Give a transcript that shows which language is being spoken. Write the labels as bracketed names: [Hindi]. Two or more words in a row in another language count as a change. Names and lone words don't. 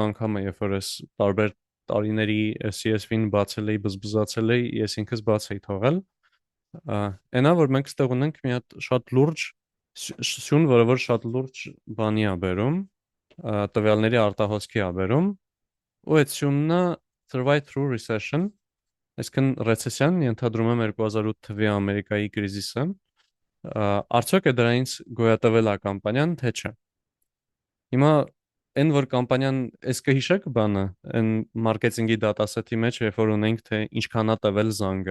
[Armenian] անգամ է, երբ որ ես տարբեր տարիների CSV-ն բացել էի, բզբզացել էի, ես ինքս բաց էի թողել, այնա որ մենք ստեղ ունենք մի հատ շատ լուրջ սյուն, որը որ շատ լուրջ բանի է բերում, տվյալների արտահոսքի է բերում, ու այդ սյունը [English] survive through recession, [Armenian] այսինքն ռեցեսիան ենթադրում եմ 2008 թվականի Ամերիկայի կրիզիսը, արդյոք է դրանից գոյատևել է կամպանիան, թե չէ։ Հիմա այն որ կամպանիան էս կհիշեք բանը, այն մարքեթինգի դատասեթի մեջ, երբ որ ունենք թե ինչքան է տևել զանգը,